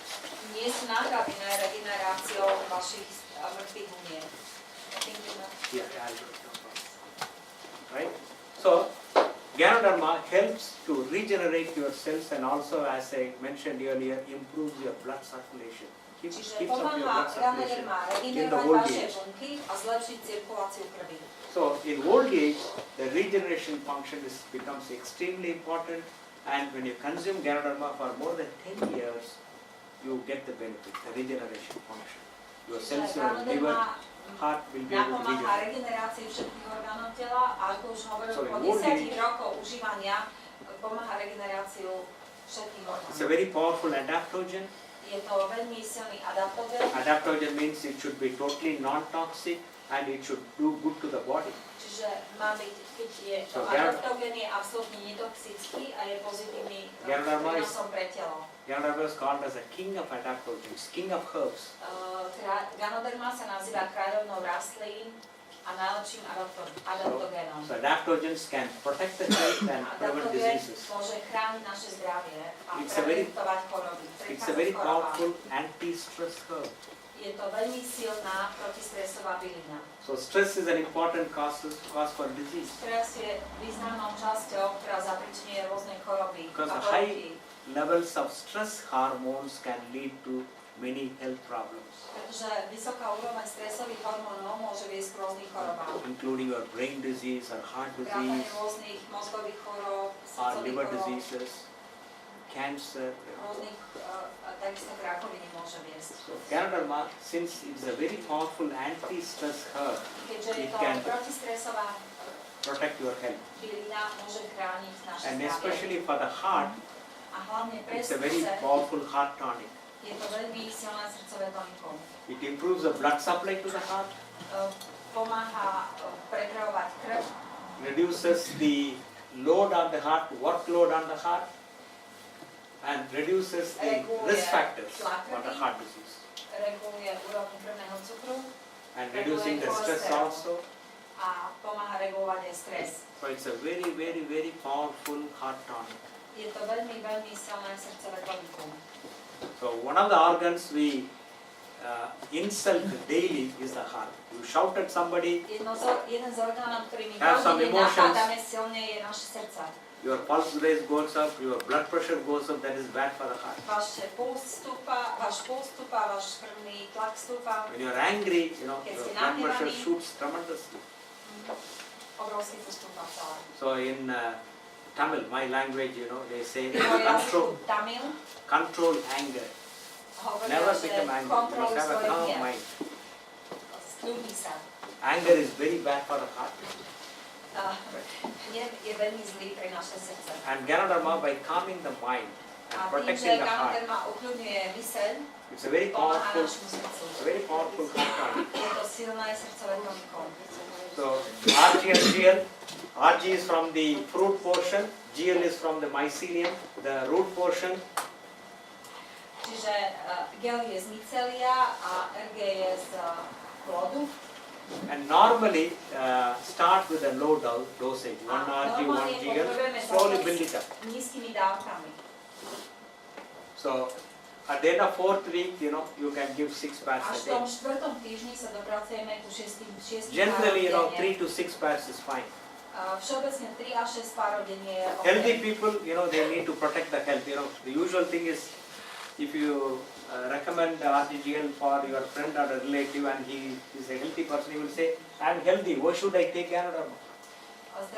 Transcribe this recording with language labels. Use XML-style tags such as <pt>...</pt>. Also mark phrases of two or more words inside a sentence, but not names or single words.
<sk>Nie sú nahradené regeneráciou vašich mŕtvych buniek.</sk> <en>Yeah, right? So, Ganoderma helps to regenerate your cells and also, as I mentioned earlier, improves your blood circulation.</en> <sk>Čiže</sk> <en>Keeps up your</en> <sk>pomáha</sk> <en>blood circulation</en> <sk>Ganoderma</sk> <en>in the</en> <sk>regenerovať</sk> <en>old</en> <sk>vaše</sk> <en>age.</en> <sk>bunky a zlepšiť cirkuláciu krvi.</sk> <en>So, in old age, the regeneration function becomes extremely important, and when you consume Ganoderma for more than 10 years, you get the benefit, the regeneration function. Your cells, your liver, heart will be able to</en> <sk>Napomáha</sk> <en>regenerate.</en> <sk>regenerácii všetkých orgánov tela a ako už hovoril,</sk> <en>So,</en> <sk>po</sk> <en>in old</en> <sk>10</sk> <en>age-</en> <sk>rokov užívania pomáha regeneráciu všetkých</sk> <en>It's a</en> <sk>orgánov.</sk> <en>very powerful adaptogen.</en> <sk>Je to veľmi silný adaptogen,</sk> <en>Adaptogen means it should be totally non-toxic and it should do good to the body.</en> <sk>čiže má byť, keď je to</sk> <en>So, Gan-</en> <sk>adaptogen, je absolútne netoxický a je pozitívny</sk> <en>Ganoderma is-</en> <sk>prínosom pre telo.</sk> <en>Ganoderma is called as a king of adaptogens, king of herbs.</en> <sk>Ganoderma sa nazýva kráľovnou rastlín a najlepším adaptogénom.</sk> <en>So adaptogens can protect the health and prevent</en> <sk>Adaptogen</sk> <en>diseases.</en> <sk>môže chrániť naše zdravie a</sk> <en>It's a very-</en> <sk>preventovať choroby.</sk> <en>It's a very powerful anti-stress herb.</en> <sk>Je to veľmi silná protistresová bylina.</sk> <en>So stress is an important cause for disease.</en> <sk>Stres je významnou časťou, ktorá zapričinuje rôzne choroby</sk> <en>Because</en> <sk>a</sk> <en>the high</en> <sk>poruchy.</sk> <en>levels of stress hormones can lead to many health problems,</en> <sk>Pretože vysoká úroveň stresových hormónov môže viesť k rôznym chorobám.</sk> <en>including your brain disease or heart</en> <sk>Vrátane</sk> <en>disease</en> <sk>rôznych mozgových chorób,</sk> <en>or</en> <sk>srdcových</sk> <en>liver</en> <sk>chorób,</sk> <en>diseases, cancer.</en> <sk>rôznych, takisto k rakovine môže viesť.</sk> <en>So Ganoderma, since it's a very powerful anti-stress herb,</en> <sk>Keďže je</sk> <en>It</en> <sk>to</sk> <en>can-</en> <sk>protistresová</sk> <en>protect your health.</en> <sk>bylina, môže chrániť naše</sk> <en>And</en> <sk>zdravie.</sk> <en>especially for the heart,</en> <sk>A hlavne pre</sk> <en>it's a very</en> <sk>srdce</sk> <en>powerful heart tonic.</en> <sk>je to veľmi silné srdcové tonikum.</sk> <en>It improves the blood supply to the heart,</en> <sk>Pomáha prepravovať krv,</sk> <en>reduces the load on the heart, workload on the heart, and reduces the risk factors for the heart disease.</en> <sk>reguluje úroveň krvného cukru</sk> <en>And reducing the stress also.</en> <sk>a pomáha regulovať aj stres.</sk> <en>So it's a very, very, very powerful heart tonic.</en> <sk>Je to veľmi, veľmi silné srdcové tonikum.</sk> <en>So one of the organs we insult daily is the heart. You shout at somebody,</en> <sk>Jeden z orgánov, ktorý my</sk> <en>Have some</en> <sk>každý deň</sk> <en>emotions.</en> <sk>napadáme silne, je naše srdce.</sk> <en>your pulse rate goes up, your blood pressure goes up, that is bad for the heart.</en> <sk>Váš puls stúpa, váš krvný tlak stúpa,</sk> <en>When you're angry, your</en> <sk>Keď ste</sk> <en>blood pressure</en> <sk>nahnevaní.</sk> <en>shoots tremendously.</en> <sk>obrovský to stúpa celé.</sk> <en>So in Tamil, my language, they say</en> <sk>Jeho jazyku Tamil</sk> <en>control anger.</en> <sk>hovoria,</sk> <en>Never</en> <sk>že</sk> <en>become angry. You</en> <sk>kontroluj</sk> <en>must have a</en> <sk>svoj</sk> <en>calm</en> <sk>hnev.</sk> <en>mind.</en> <sk>Skľudni sa.</sk> <en>Anger is very bad for the heart.</en> <sk>Hnev je veľmi zlý pre naše srdce.</sk> <en>And Ganoderma, by calming the mind and</en> <sk>A tým, že</sk> <en>protecting the heart,</en> <sk>Ganoderma ukľudňuje myseľ,</sk> <en>it's a very</en> <sk>pomáha</sk> <en>powerful,</en> <sk>našemu srdcu.</sk> <en>it's a very powerful heart tonic.</en> <sk>Je to silné srdcové tonikum.</sk> <en>So RG and GL, RG is from the fruit portion, GL is from the mycelium, the root portion,</en> <sk>Čiže gel je z mycelia a RG je z plodu.</sk> <en>and normally start with a low dosage, 1 RG, 1 GL, slowly build it up.</en> <sk>Nízkymi dávkami.</sk> <en>So at the end of 4th week, you can give 6 pairs</en> <sk>Až a v</sk> <en>day.</en> <sk>tom 4. týždni sa dopracujeme ku 6</sk> <en>Generally,</en> <sk>párov</sk> <en>3</en> <sk>denne.</sk> <en>to 6 pairs is fine.</en> <sk>Všeobecne 3 až 6 párov denne je</sk> <en>Healthy</en> <sk>OK.</sk> <en>people, they need to protect the health. The usual thing is, if you recommend RGGL for your friend or a relative and he is a healthy person, he will say, I'm healthy, why should I take Ganoderma?</en> <sk>Zdraví ľudia vám obvykle</sk>